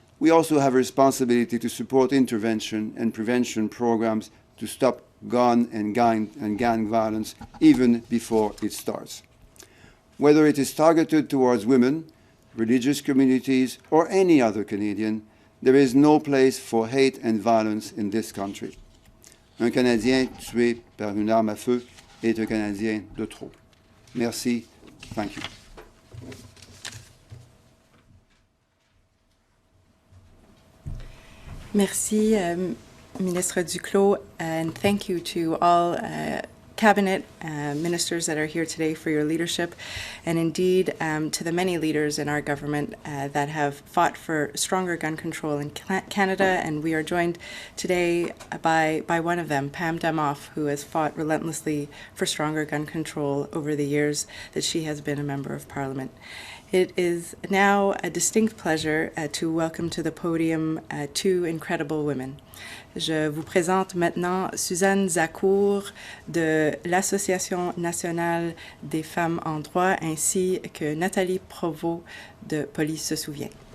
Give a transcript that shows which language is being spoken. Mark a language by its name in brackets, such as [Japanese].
[English] We also have a responsibility to support intervention and prevention programs to stop gun and gang violence even before it starts. Whether it is targeted towards women, religious communities, or any other Canadian, there is no place for hate and violence in this country. [French] Un Canadien tué par une arme à feu est un Canadien de trop. Merci. [English] Thank you. [French] Merci, Ministre Duclos, [English] and thank you to all cabinet ministers that are here today for your leadership, and indeed to the many leaders in our government that have fought for stronger gun control in Canada. And we are joined today by one of them, Pam Damoff, who has fought relentlessly for stronger gun control over the years that she has been a member of Parliament. It is now a distinct pleasure to welcome to the podium two incredible women. [French] Je vous présente maintenant Suzanne Zacour de l'Association nationale des femmes en droit ainsi que Nathalie Provost de Police se souvient.